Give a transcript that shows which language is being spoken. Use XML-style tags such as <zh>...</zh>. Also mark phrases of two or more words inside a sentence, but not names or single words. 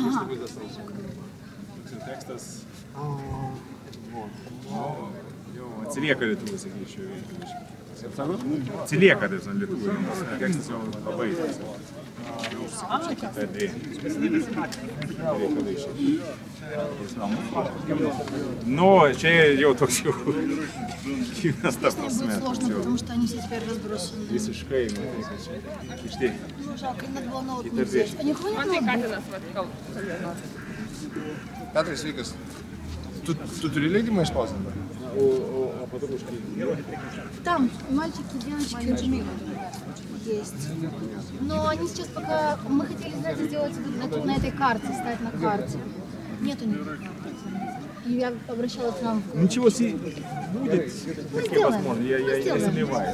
<lt>Tekstas atsilieka lietuvių, sakyčiau. Atsilieka taip, lietuvių. Tekstas jau labai. Ну, čia jau toks jau kinas ta prasme.</lt> <ru>Потому что они все теперь разбросаны.</ru> <lt>Visiškai, matai, kad čia kišti.</lt> <ru>Жалко, надо было ноут взять. А не хватит ноутбук?</ru> <lt>Petrai, sveikas. Tu turi leidimą išspausdinti?</lt> <ru>O подружки? Там мальчики, девочки есть. Но они сейчас пока... Мы хотели, знаете, сделать на этой карте, ставить на карте. Нету никакой карты. И я обращалась к нам. Ничего себе будет. Возможно, я сомневаюсь.</ru>